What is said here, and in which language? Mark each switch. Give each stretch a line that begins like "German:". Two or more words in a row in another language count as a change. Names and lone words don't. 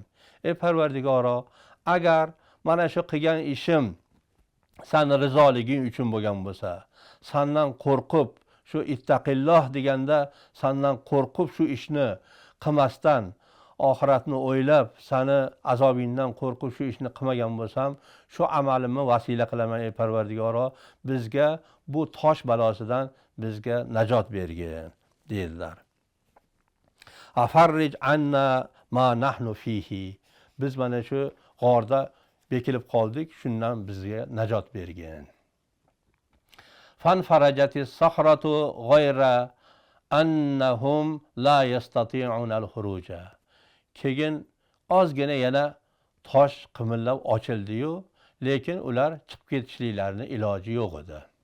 Uzbek: Ey Parvardigoro, agar mana shu qilgan ishim sen rizoliging uchun bo'lgan bo'lsa, sendan qo'rqib, shu ittaqilloh deganda sendan qo'rqib shu ishni qilmasdan, oxiratni o'ylab, seni azobingdan qo'rqib shu ishni qilmagan bo'lsam, shu amalimni vasila qilaman ey Parvardigoro, bizga bu tosh balosidan bizga najot bergin dedilar.
Arabic: فافرج عنا ما نحن فيه.
Uzbek: Biz mana shu g'orda bekilib qoldik, shundan bizga najot bergin.
Arabic: فانفرجت الصخرة غير أنهم لا يستطيعون الخروج.
Uzbek: Keyin ozgina yana tosh qimillab ochildi-yu, lekin ular chiqib ketishliklarini iloji yo'q edi.